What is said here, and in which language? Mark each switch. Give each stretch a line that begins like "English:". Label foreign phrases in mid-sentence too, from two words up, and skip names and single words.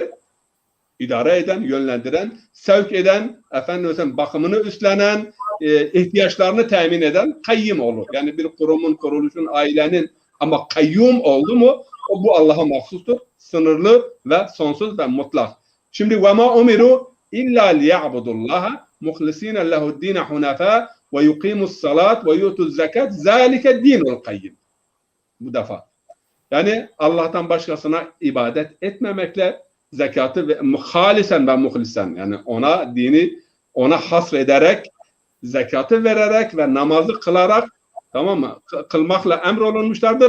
Turkish: İdare eden, yönlendiren, sevk eden, bakımını üstlenen, ihtiyaçlarını temin eden kayyim olur. Yani bir kurumun, kuruluşun, ailenin ama kayyum oldu mu o bu Allah'a mahsustur. Sınırlı ve sonsuz ve mutlak.
Arabic: Şimdi وَمَا اُمِرُوا اِلَّا لِيَعْبُدُ اللّٰهَ مُخْلِص۪ينَ لَهُ الدِّينَ حُنَفَاءَ وَيُقِيمُ الصَّلَاةِ وَيُؤْتُ الزَّكَاةِ ذَٰلِكَ الدِّينُ الْقَيِّمِ.
Turkish: Bu defa. Yani Allah'tan başkasına ibadet etmemekle zekatı ve halisen ve muhlisen, yani ona dini ona hasrederek, zekatı vererek ve namazı kılarak, tamam mı? Kılmakla emrolunmuşlardır.